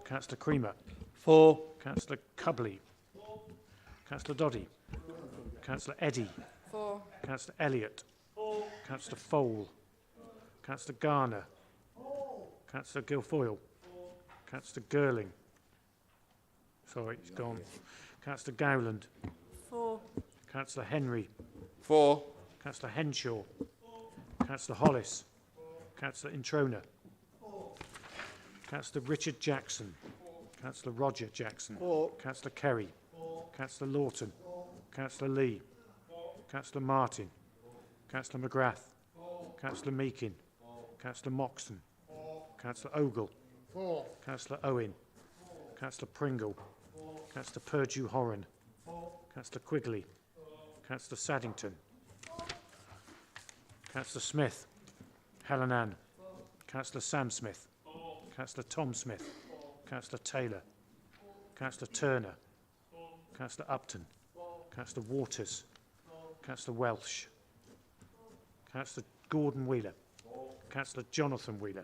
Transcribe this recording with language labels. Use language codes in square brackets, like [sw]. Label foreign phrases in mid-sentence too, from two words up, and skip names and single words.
[en] Councillor Creamer. 4. Councillor Cubley. Councillor Doddy. Councillor Eddy. 4. Councillor Elliott. Councillor Fole. Councillor Garner. Councillor Guilfoyle. Councillor Girling. Sorry, he's gone. Councillor Gowland. 4. Councillor Henry. 4. Councillor Henshaw. Councillor Hollis. Councillor Introna. Councillor Richard Jackson. Councillor Roger Jackson. 4. Councillor Kerry. Councillor Lawton. Councillor Lee. Councillor Martin. Councillor McGrath. Councillor Meakin. Councillor Moxon. Councillor Ogle. 4. Councillor Owen. Councillor Pringle. Councillor Purdue-Horan. Councillor Quigley. Councillor Saddington. Councillor Smith. Helen Ann. Councillor Sam Smith. Councillor Tom Smith. Councillor Taylor. Councillor Turner. Councillor Upton. Councillor Waters. Councillor Welsh. Councillor Gordon Wheeler. Councillor Jonathan Wheeler.